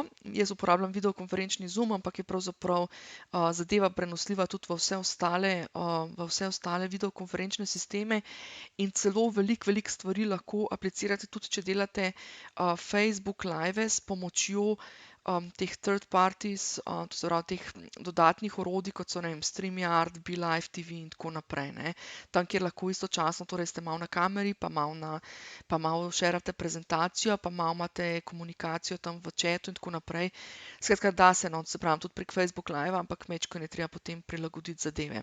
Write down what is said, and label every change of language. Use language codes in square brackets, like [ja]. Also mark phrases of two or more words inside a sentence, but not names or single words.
[sl] Jaz uporabljam videokonferenčni Zoom, ampak je pravzaprav zadeva prenosljiva tudi v vse ostale videokonferenčne sisteme in celo veliko stvari lahko aplicirate tudi, če delate Facebook Live s pomočjo teh [en] third parties, [sl] to se pravi teh dodatnih orodij, kot so, ne vem, StreamYard, BeLive TV in tako naprej, ne. Tam, kjer lahko istočasno, torej ste malo na kameri, pa malo šerate prezentacijo, pa malo imate komunikacijo tam v chatu in tako naprej. Skratka, da se, no, se pravi, tudi prek Facebook Live, ampak majčkeno je treba potem prilagoditi zadeve.